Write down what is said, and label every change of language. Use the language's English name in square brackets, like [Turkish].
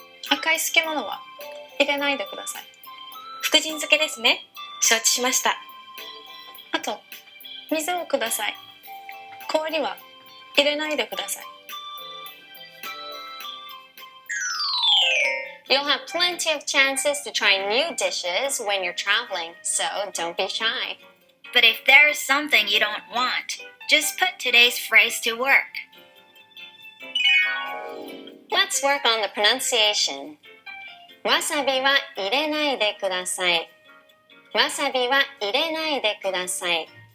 [Japanese] 赤い漬物は入れないでください。福神漬けですね。承知しました。あと、水をください。氷は入れないでください。 [English] You'll have plenty of chances to try new dishes when you're traveling, so don't be shy. But if there's something you don't want, just put today's phrase to work. Let's work on the pronunciation. [Japanese] わさびは入れないでください。わさびは入れないでください。